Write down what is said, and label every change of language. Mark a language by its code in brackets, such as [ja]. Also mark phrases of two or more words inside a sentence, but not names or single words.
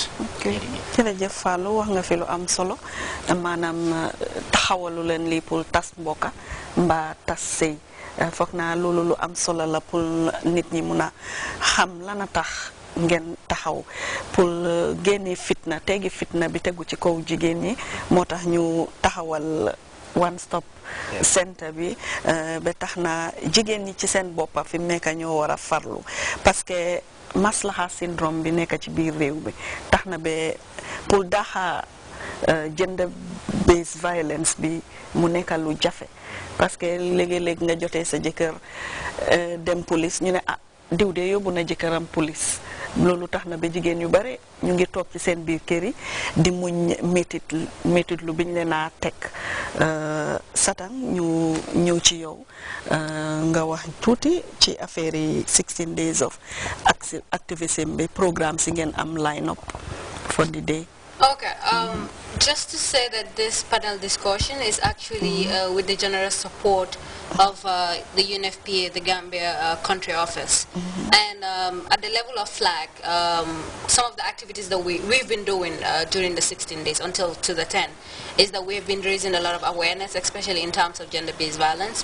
[wo] jërëjëf Fallou wax nga fi lu am solo maanaam taxawalu leen lii pour tas mbokka mbaa tas sëy foog naa loolu lu am solo la pour nit ñi mun a xam lana tax ngeen taxaw pour génne fitna tegi fitna bi tegu ci kaw jigéen ñi moo tax ñu taxawal [en] one stop center [wo] bi ba tax na jigéen ñi ci seen boppa fi mu nekk ñoo war a farlu [fr] parce que [wo] maslaha syndrome bi nekk ci biir réew bi tax na ba pour daxa [en] gender based violence [wo] bi mu nekk lu jafe [fr] parce que [wo] léegi-léegi nga jotee sa jëkkër dem police ñu ne diw de yóbbu na jëkkëram police loolu tax na ba jigéen yu bare ñu ngi toog ci seen biir kër yi di muñ métit lu biñ leen a teg Satan ñu ñëw ci yow nga wax tuuti ci affaire yi [en] 16 days of activism [wo] bi programme si ngeen am [en] line up for the [wo] day. [en] Okay, just to say that this panel discussion is actually with the generous support of the UNFPA, the Gambia country office. And at the level of FLAG, some of the activities that we've been doing during the 16 days until to the 10 is that we've been raising a lot of awareness, especially in terms of gender-based violence.